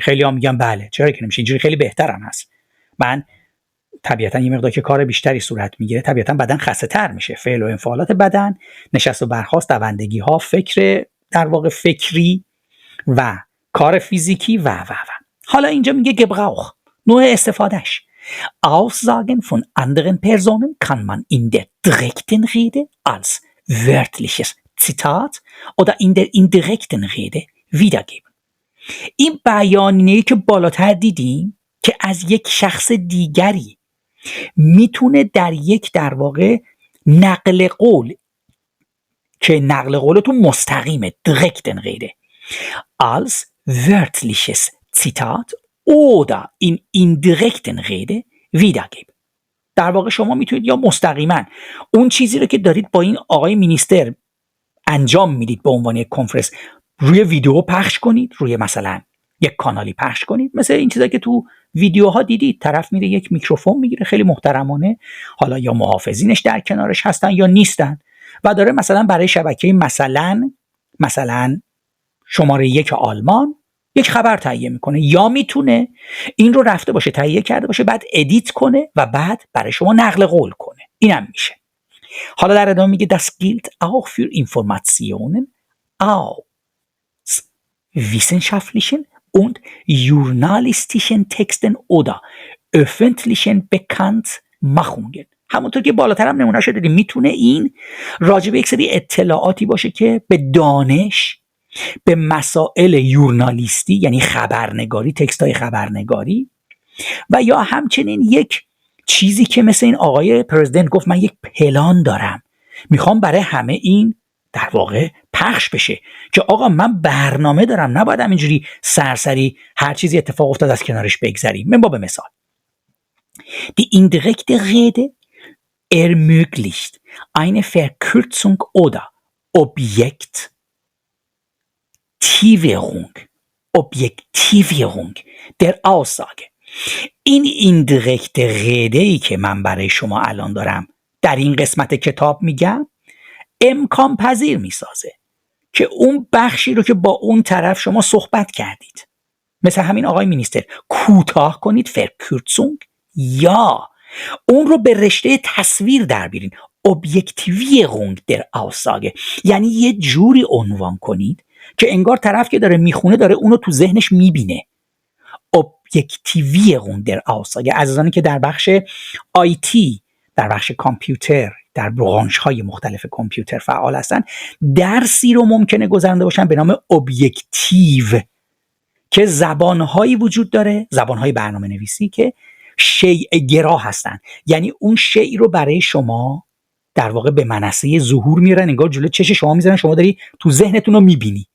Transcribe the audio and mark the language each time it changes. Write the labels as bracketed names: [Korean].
[Persian] خیلی ها میگن بله چرا که نمیشه، اینجوری خیلی بهترم هست. من طبیعتا یه مقدار که کار بیشتری صورت میگیره طبیعتا بدن خسته تر میشه، فعل و انفعالات بدن، نشست و برخاست، دوندگی ها، فکر در واقع فکری و کار فیزیکی و حالا اینجا میگه گبراوخ، نوع استفادهش. [German] Aussagen von anderen Personen kann man in der direkten Rede als wörtliches Zitat oder in der indirekten Rede wiedergeben. [Persian] این بیانیه‌ای که بالاتر دیدیم که از یک شخص دیگری میتونه در یک در واقع نقل قول که نقل قولتون مستقیمه، [German] direkten Rede als wörtliches Zitat oder in indirekten Rede wiedergeben. [Persian] در واقع شما میتونید یا مستقیما اون چیزی رو که دارید با این آقای مینیستر انجام میدید به عنوان یک کنفرنس روی ویدیو پخش کنید، روی مثلا یک کانالی پخش کنید، مثل این چیزایی که تو ویدیوها دیدید، طرف میره یک میکروفون میگیره خیلی محترمانه، حالا یا محافظینش در کنارش هستن یا نیستن و داره مثلا برای شبکه مثلا شماره 1 آلمان یک خبر تهیه میکنه، یا میتونه این رو رفته باشه تهیه کرده باشه بعد ادیت کنه و بعد برای شما نقل قول کنه، اینم میشه. حالا در ادامه میگه [German] das gilt auch für Informationen aus wissenschaftlichen und journalistischen Texten oder öffentlichen Bekanntmachungen. [Persian] همونطور که بالاتر هم نمونه شده میتونه این راجب یک سری اطلاعاتی باشه که به دانش، به مسائل یورنالیستی یعنی خبرنگاری، تکستای خبرنگاری، و یا همچنین یک چیزی که مثل این آقای پرزیدنت گفت من یک پلان دارم میخوام برای همه این در واقع پخش بشه که آقا من برنامه دارم، نباید اینجوری سرسری هر چیزی اتفاق افتاد از کنارش بگذریم. من با مثال [German] Die indirekte Rede ermöglicht eine Verkürzung oder Objektivierung der Aussage. [Persian] این indirekte Rede ای که من برای شما الان دارم در این قسمت کتاب میگم امکان پذیر میسازه که اون بخشی رو که با اون طرف شما صحبت کردید مثل همین آقای مینیستر کوتاه کنید Verkürzung، یا اون رو به رشته تصویر در بیارین [German] Objektivierung der Aussage، [Persian] یعنی یه جوری عنوان کنید که انگار طرف که داره میخونه داره اونو تو ذهنش میبینه. [German] Objektivierung der Aussage. [Persian] عزیزانی که در بخش آیتی، در بخش کامپیوتر، در برانش های مختلف کامپیوتر فعال هستن، درسی رو ممکنه گذرانده باشن به نام objektiv که زبانهایی وجود داره، زبانهای برنامه نویسی که شیء گرا هستن، یعنی اون شیء رو برای شما در واقع به منصه ظهور میارن، انگار جلوی چش شما میذارن، شما داری تو ذهنتون رو میبینی.